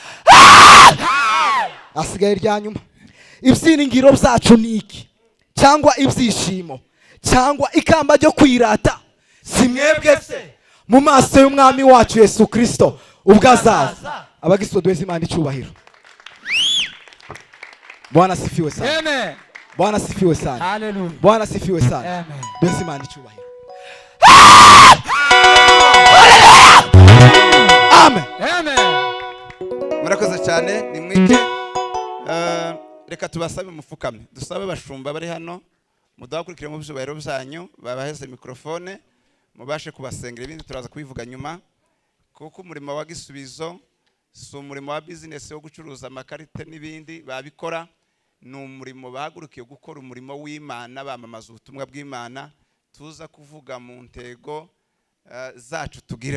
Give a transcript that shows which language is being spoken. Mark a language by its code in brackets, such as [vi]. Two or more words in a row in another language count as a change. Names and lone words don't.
[rw] Asigaye irya nyuma. Ibyiringiro byacu ni iki? Cyangwa ibyishimo cyangwa ikamba ryo kwirata? Si mwebwe se mu maso y'umwami wacu Yesu Kristo ubwo azaza. Abagisodweza Imana icyubahiro. [sw] Bwana sifiwe sana. Amen. Bwana sifiwe sana. Hallelujah. Bwana sifiwe sana. Amen. [rw] Dweza Imana icyubahiro. Amen. Amen. murakoze cyane nimwike. Reka tubasabe mufukame, dusabe abashumba bari hano mudakurikire mu byubahiro byanyu, babaheze mikrofone mubashe kubasengera, ibindi turaza kubivuga nyuma, kuko umurimo wa Gisubizo si umurimo wa business wo gucuruza amakarite n'ibindi babikora, ni umurimo bahagurukiye gukora umurimo w'Imana, bamamaza ubutumwa bw'Imana tuza kuvuga mu ntego zacu tugira.